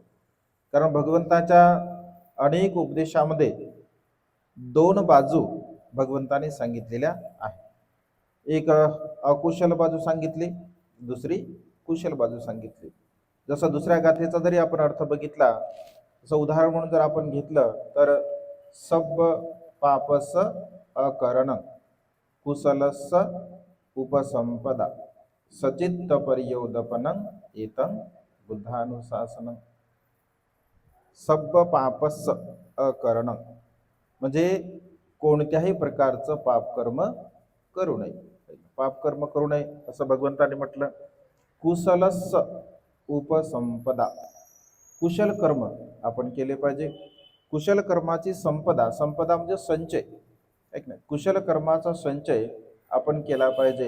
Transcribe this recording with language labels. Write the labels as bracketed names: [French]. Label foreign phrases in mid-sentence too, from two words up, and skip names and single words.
[Marathi] कारण भगवंताच्या अनेक उपदेशामध्ये दोन बाजू भगवंताने सांगितलेल्या आहेत. एक अकुशल बाजू सांगितली, दुसरी कुशल बाजू सांगितली. जसं दुसऱ्या गाथेचा जरी आपण अर्थ बघितला, जसं उदाहरण म्हणून जर आपण घेतलं तर [Pali] सब पापस अकरण, कुशलस्स उपसंपदा सचित्त पर्योदपनं एतं बुद्धानुशासनं. सब्ब पापस्स अकरणं [Marathi] म्हणजे कोणत्याही प्रकारचं पापकर्म करू नये. पापकर्म करू नये असं भगवंताने म्हटलं. [Pali] कुशलस्स उपसंपदा [Marathi] कुशल कर्म आपण केले पाहिजे. कुशल कर्माची संपदा, संपदा म्हणजे संचय, ऐक नाही, कुशल कर्माचा संचय आपण केला पाहिजे.